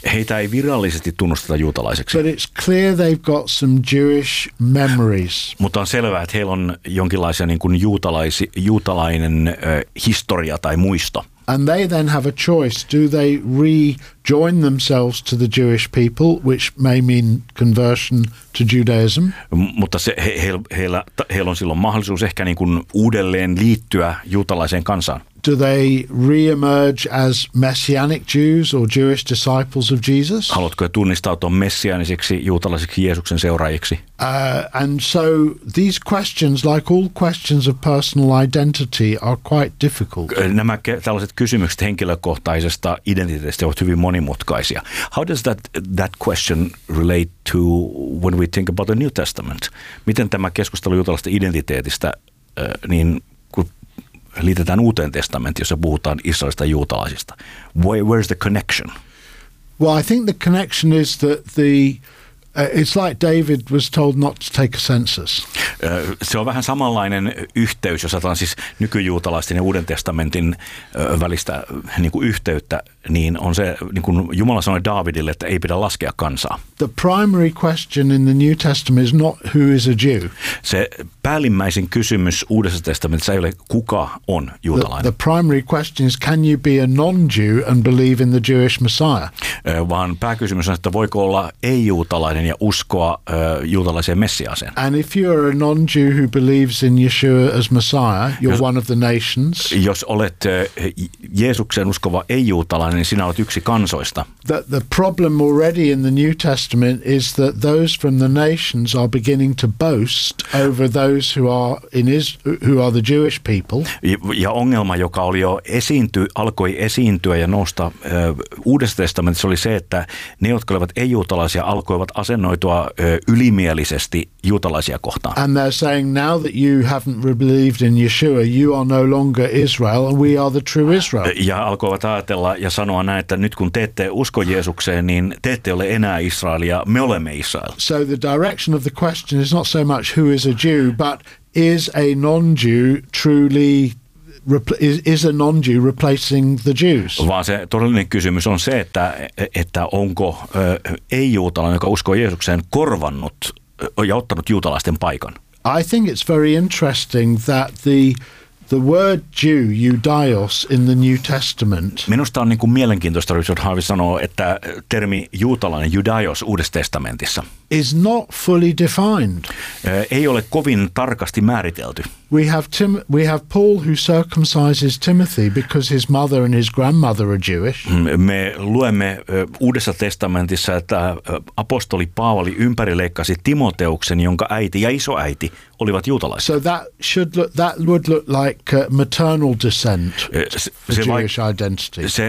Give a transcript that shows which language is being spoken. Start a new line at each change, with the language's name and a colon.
Finnish: Heitä ei virallisesti tunnusteta juutalaiseksi.
English: But it's clear they've got some Jewish memories.
Finnish: Mutta on selvää, että heillä on jonkinlaisia niin kuin juutalainen historia tai muisto.
English: And they then have a choice. Do they rejoin themselves to the Jewish people, which may mean conversion to Judaism?
Finnish: Mutta heillä on silloin mahdollisuus ehkä niin kuin uudelleen liittyä juutalaiseen kansaan.
English: Do they reemerge as messianic Jews or Jewish disciples of Jesus?
Finnish: Haluatko tunnistautua messiaanisiksi juutalaisiksi Jeesuksen seuraajiksi?
English: And so these questions, like all questions of personal identity, are quite difficult.
Finnish: Nämä tällaiset kysymykset henkilökohtaisesta identiteetistä ovat hyvin monimutkaisia.
English: How does that question relate to when we think about the New Testament?
Finnish: Miten tämä keskustelu juutalaisesta identiteetistä niin liitetään Uuteen testamenttiin, jossa puhutaan Israelista juutalaisista.
English: Where's the connection? Well, I think the connection is that it's like David was told not to take a census.
Finnish: Se on vähän samanlainen yhteys, jos otetaan siis nykyjuutalaisten ja Uuden testamentin välistä niin kuin yhteyttä, niin on se, niin kuin Jumala sanoi Daavidille, että ei pidä laskea kansaa.
English: The primary question in the New Testament is not who is a Jew.
Finnish: Se päällimmäisin kysymys Uudessa testamentissa ei ole, kuka on juutalainen.
English: The primary question is, can you be a non-Jew and believe in the Jewish Messiah?
Finnish: Vaan pääkysymys on, että voiko olla ei-juutalainen ja uskoa juutalaiseen Messiaaseen.
English: And if you are a non-Jew who believes in Yeshua as Messiah, you're one of the nations.
Finnish: Jos olet Jeesuksen uskova ei-juutalainen, niin sinä olet yksi kansoista.
English: The problem already in the New Testament is that those from the nations are beginning to boast over those who are the Jewish people.
Finnish: Ja ongelma, joka oli jo alkoi esiintyä ja nousta Uudessa testamentissa, oli se, että ne, jotka olivat ei-juutalaisia, alkoivat asennoitua ylimielisesti juutalaisia kohtaan.
English: And they're saying, now that you haven't believed in Yeshua, you are no longer Israel and we are the true Israel.
Finnish: Ja alkoivat ajatella ja sanoa näin, että nyt kun te ette usko Jeesukseen, niin te ette ole enää Israelia, me olemme Israel.
English: So the direction of the question is not so much who is a Jew, but is a non-Jew truly is a non-Jew replacing the Jews?
Finnish: Vaan se todellinen kysymys on se, että onko ei-juutalainen, joka uskoo Jeesukseen, korvannut ja ottanut juutalaisten paikan.
English: I think it's very interesting that the word Jew, Judaios, in the New Testament.
Finnish: Minusta on niin kuin mielenkiintoista, Richard Harvey sanoo, että termi juutalainen, Judaios, Uudessa testamentissa.
English: Is not fully defined.
Finnish: Ei ole kovin tarkasti määritelty.
English: We have Paul who circumcises Timothy because his mother and his grandmother are Jewish.
Finnish: Me luemme Uudessa testamentissa, että apostoli Paavali ympärileikkasi Timoteuksen, jonka äiti ja isoäiti olivat juutalaisia.
English: So that would look like maternal descent Jewish identity.